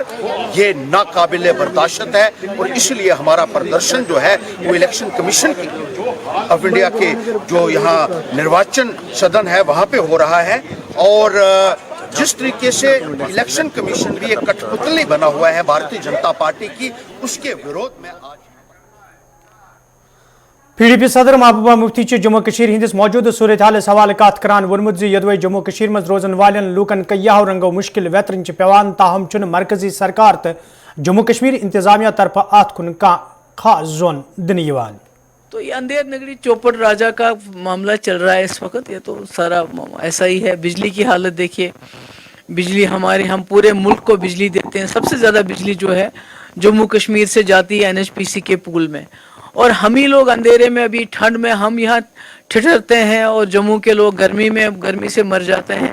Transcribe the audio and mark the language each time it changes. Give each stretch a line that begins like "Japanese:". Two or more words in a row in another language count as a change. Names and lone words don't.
Hindi: ये नाकाबिले बर्दाश्त है और इसलिए हमारा प्रदर्शन जो है वो इलेक्शन कमीशन ऑफ इंडिया के जो यहाँ निर्वाचन सदन है वहाँ पे हो रहा है। और जिस तरीके से इलेक्शन कमीशन भी एक कठपुतली बना हुआ है भारतीय जनता पार्टी की, उसके विरोध में आज
Kashmiri: PDP सदर महबूबा मुफ्ती जम्मू कश्मीर हिंदिस मौजूदा सूरत हालस हवाले कत करान वोनमुत ज यदवे जम्मू कश्मीर मज रोजन वालेन लूकन कय्याहो रंगो मुश्किल वेतरन पेवान ताहम चुन मरकजी सरकार तो जम्मू कश्मीर इंतजामिया तरफ अत कुन खास जोन दिन यवान।
Hindi: तो ये अंधेर नगरी चौपड़ राजा का मामला चल रहा है इस वक्त। ये तो सारा ऐसा ही है। बिजली की हालत देखिए, बिजली हम पूरे मुल्क को बिजली देते हैं। सबसे ज़्यादा बिजली जो है जम्मू कश्मीर से जाती है NHPC के पूल में, और हम ही लोग अंधेरे में अभी ठंड में हम यहाँ ठिठुरते हैं और जम्मू के लोग गर्मी से मर जाते हैं।